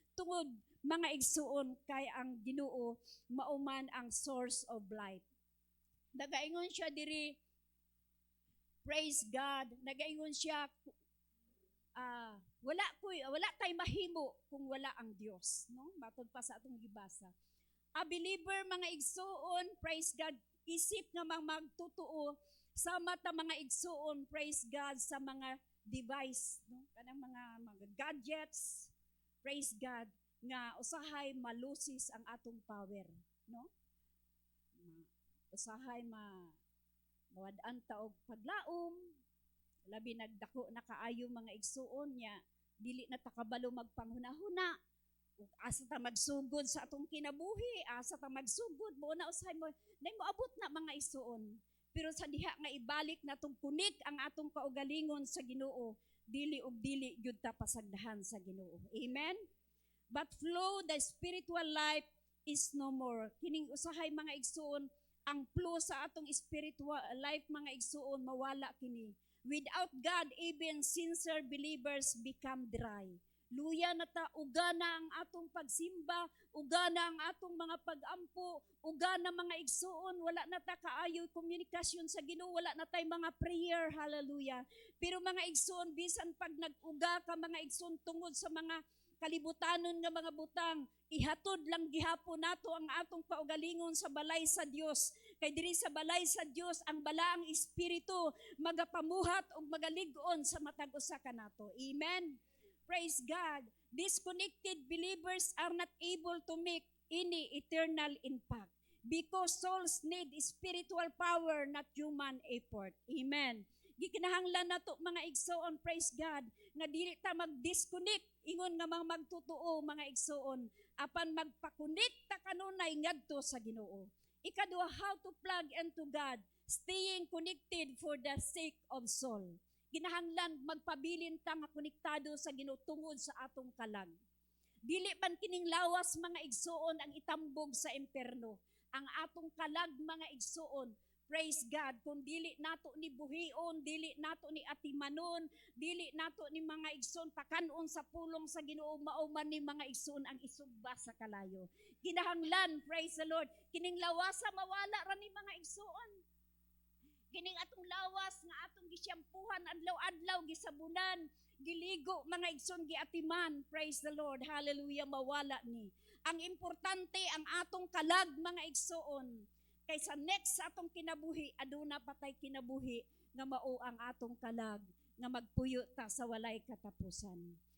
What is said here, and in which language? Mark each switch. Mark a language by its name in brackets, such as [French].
[Cebuano] Tungod, mga igsuon, kay ang Ginoo mauman ang [English] source of light. [Cebuano] Nagaingon siya diri, praise God, nagaingon siya, wala tay mahimo kung wala ang Dios, no? Matod pa sa atong gibasa. [English] A believer [Cebuano] mga igsuon, praise God, isip nga magtutuo sa mata mga igsuon, praise God, sa mga device, no? Kanang mga gadgets, praise God, nga usahay malusis ang atong power, no? Usahay mawad-an ta og paglaom, labi nagdako na kaayo mga igsuon niya, dili na ta kabalo magpanghuna-huna, ug asa ta magsugod sa atong kinabuhi, asa ta magsugod mo na usahay mo nay moabot na mga igsuon. Pero sa diha nga ibalik natong kunik ang atong kaugalingon sa Ginoo, dili ug dili gyud ta pasagdahan sa Ginoo. Amen. [English] But flow the spiritual life is no more. [Cebuano] Kining usahay mga igsuon, ang flow sa atong spiritual life mga igsuon mawala kini. [English] Without God, even sincere believers become dry. [Cebuano] Luya na ta, ugana ang atong pagsimba, ugana ang atong mga pag-ampo, ugana mga igsuon, wala na ta kaayo komunikasyon sa Ginoo, wala na tay mga prayer, hallelujah. Pero mga igsuon, bisan pag nag-uga ka mga igsuon tungod sa mga kalibutanon nga mga butang, ihatod lang gihapon nato ang atong paugalingon sa balay sa Dios. Kay diri sa balay sa Dios ang balaang espiritu magapamuhat ug magalig-on sa matag usa kanato. Amen. Praise God. [English] Disconnected believers are not able to make any eternal impact because souls need spiritual power, not human effort. [Cebuano] Amen. Gikinahanglan nato mga igsoon, praise God, nga dili ta mag-disconnect ingon nga mga magtutuo mga igsoon apan magpakunik ta kanunay ngadto sa Ginoo. [English] Ikaduha, how to plug into God, staying connected for the sake of soul. [Cebuano] Ginahanglan magpabilin ta nga konektado sa Ginoo tungod sa atong kalag. Dili man kining lawas mga igsoon ang itambog sa imperno. Ang atong kalag mga igsoon, praise God, kung dili nato ni buhion, dili nato ni atimanon, dili nato ni mga igsoon pakanon sa pulong sa Ginoo, mauman ni mga igsoon ang isugba sa kalayo. Kinahanglan, praise the Lord, kining lawasa mawala ra ni mga igsoon. Kining atong lawas nga atong gisyampuhan adlaw-adlaw gisabunan, giligo mga igsoon giatiman, praise the Lord, hallelujah, mawala ni. Ang importante ang atong kalag mga igsoon. Kaysa next sa atong kinabuhi, aduna patay kinabuhi nga mao ang atong kalag nga magpuyo ta sa walay katapusan.